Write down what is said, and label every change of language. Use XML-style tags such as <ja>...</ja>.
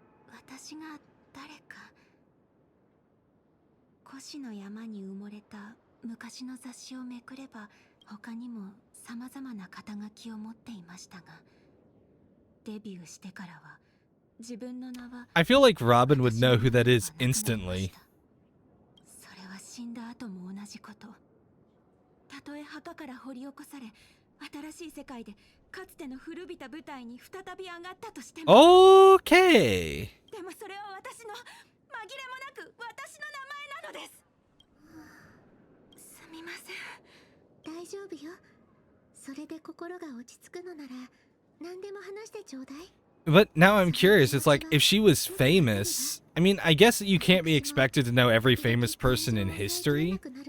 <ja>私が誰か。古紙の山に埋もれた昔の雑誌をめくれば、他にも様々な肩書きを持っていましたが、デビューしてからは自分の名は。</ja> <en>I feel like Robin would know who that is instantly.</en> <ja>それは死んだ後も同じこと。たとえ墓から掘り起こされ、新しい世界でかつての古びた舞台に再び上がったとしても。</ja> <en>Okay.</en> <ja>でもそれは私の紛れもなく私の名前なのです。すみません。大丈夫よ。それで心が落ち着くのなら何でも話してちょうだい。</ja> <en>But now I'm curious. It's like if she was famous. I mean, I guess you can't be expected to know every famous person in history.</en>